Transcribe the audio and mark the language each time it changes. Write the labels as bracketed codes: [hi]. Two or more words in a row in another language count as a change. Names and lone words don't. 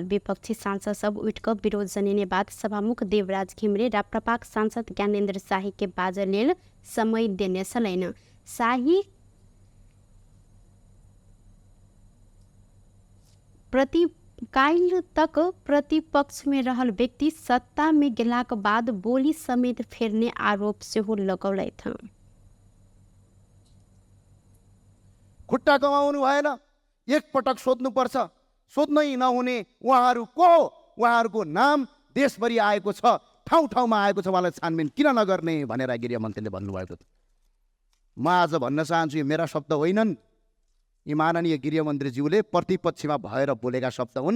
[mai] विपक्षी सांसद सब उठिक विरोध जनाउने बाद सभामुख देवराज घिमिरे राप्रपाक सांसद ज्ञानेन्द्र शाही के बाज लेल समय देने छलैन। शाही काल्हि तक प्रतिपक्ष में रहल व्यक्ति सत्ता में गेलाक बाद बोली समेत फेर्ने आरोप सेहो लगौलथि। [ne] खुट्टा कमाउनु भएन, एकपटक सोध्नुपर्छ, सोध्नै नहुने उहाँहरू को हो? उहाँहरूको नाम देशभरि आएको छ, ठाउँ ठाउँमा आएको छ, उहाँलाई छानबिन किन नगर्ने भनेर गृहमन्त्रीले भन्नुभएको थियो। म आज भन्न चाहन्छु, यो मेरा शब्द होइनन्, यी माननीय गृहमन्त्रीज्यूले प्रतिपक्षमा भएर बोलेका शब्द हुन्।